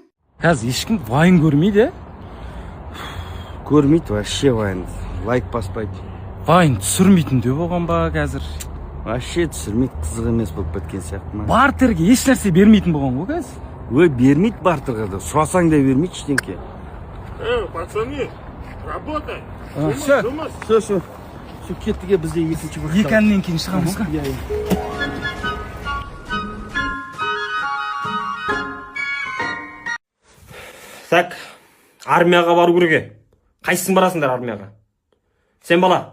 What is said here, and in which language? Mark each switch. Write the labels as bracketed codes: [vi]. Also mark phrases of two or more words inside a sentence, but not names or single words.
[kk] Қазір ешкім вайн көрмейді. Көрмейді вообще вайн. Лайк баспайды. Вайн түсірмейтін де болған ба қазір? Вообще түсірмейді, қызық емес болып кеткен сияқты ма? Бартерге еш нәрсе бермейтін болған ғой қазір? Ой, бермейді бартырға да. Сұрасаң да бермейді ештеңке. [ru] Пацаны, работай. Все. [kk] Кеттіге бізде екінші бір. Екі әннен кейін шығамыз ғой? Так, армияға бару керек. Қайсың барасыңдар армияға? Сен бала?